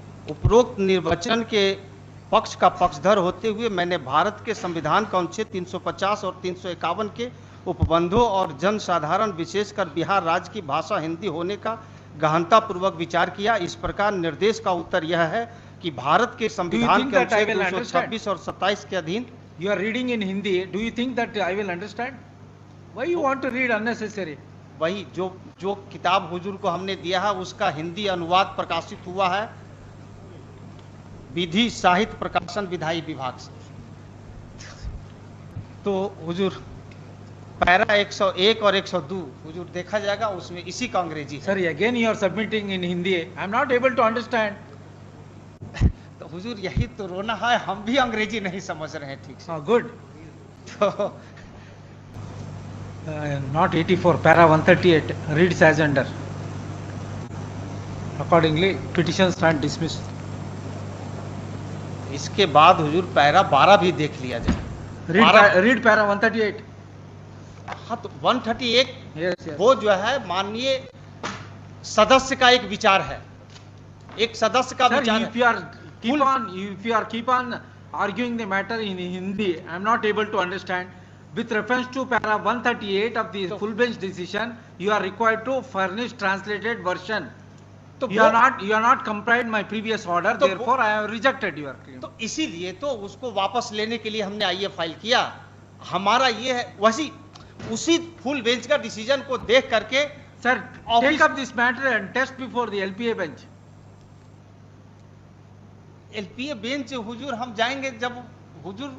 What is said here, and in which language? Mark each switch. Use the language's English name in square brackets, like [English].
[Hindi] उपरोक्त निर्वचन के पक्ष का पक्षधर होते हुए मैंने भारत के संविधान का अनुच्छेद 350 और 351 के उपबंधों और जनसाधारण विशेषकर बिहार राज्य की भाषा हिंदी होने का गहनतापूर्वक विचार किया। इस प्रकार निर्देश का उत्तर यह है कि भारत के संविधान के अनुच्छेद 226 और 27 के अधीन [English] You are reading in Hindi. Do you think that I will understand? Why you want to read unnecessary? [Hindi] वही जो किताब हुजूर को हमने दिया है उसका हिंदी अनुवाद प्रकाशित हुआ है विधि साहित्य प्रकाशन विधायी विभाग से। तो हुजूर पैरा 101 और 102 हुजूर देखा जाएगा, उसमें इसी का अंग्रेजी है। [English] Sorry, again you are submitting in Hindi. I am not able to understand. [Hindi] तो हुजूर यही तो रोना है, हम भी अंग्रेजी नहीं समझ रहे हैं ठीक से। [English] Good. [Hindi] तो [English] Not 84, para 138 reads as under. Accordingly, petition stand dismissed. [Hindi] इसके बाद हुजूर पैरा 12 भी देख लिया जाए। [English] Read para 138. [Hindi] हाँ तो 138 [English] Yes. [Hindi] वो जो है माननीय सदस्य का एक विचार है, एक सदस्य का विचार है। [English] If you are keep on arguing the matter in Hindi, I am not able to understand. With reference to para 138 of the full bench decision, you are required to furnish translated version. [Hindi] तो [English] You are not complied my previous order, [Hindi] तो [English] therefore I have rejected your claim. [Hindi] तो इसीलिए तो उसको वापस लेने के लिए हमने आईए फाइल किया। हमारा ये है वैसी उसी फुल बेंच का डिसीजन को देख करके [English] Sir, take up this matter and test before the LPA bench. [Hindi] LPA bench हुजूर हम जाएंगे जब हुजूर।